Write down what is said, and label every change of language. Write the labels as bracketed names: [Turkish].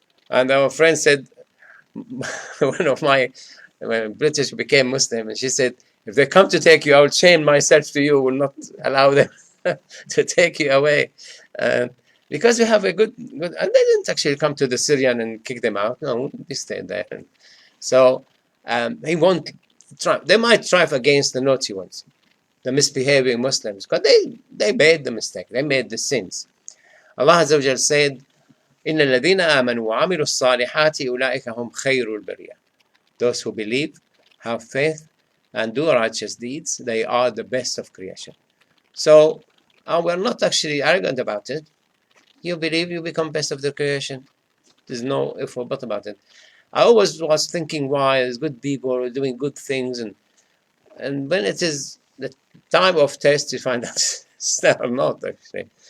[English] And our friend said, one of when British became Muslim, and she said, if they come to take you, I will chain myself to you, will not allow them to take you away. Because we have a good, and they didn't actually come to the Syrian and kick them out. No, they stayed there. And so he won't try. They might strive against the naughty ones, the misbehaving Muslims, because they made the mistake. They made the sins. [Arabic] Allah Azza wa Jal said, إِنَّ الَّذِينَ آمَنُوا وَعَمِلُوا الصَّالِحَاتِ أُولَٰئِكَ هُمْ خَيْرُ الْبَرِيَّةِ. [English] Those who believe, have faith, and do righteous deeds, they are the best of creation. So we're not actually arrogant about it. You believe, you become best of the creation. There's no if or but about it. I always was thinking why there's good people doing good things, and when it is the time of test, you find that they're not actually.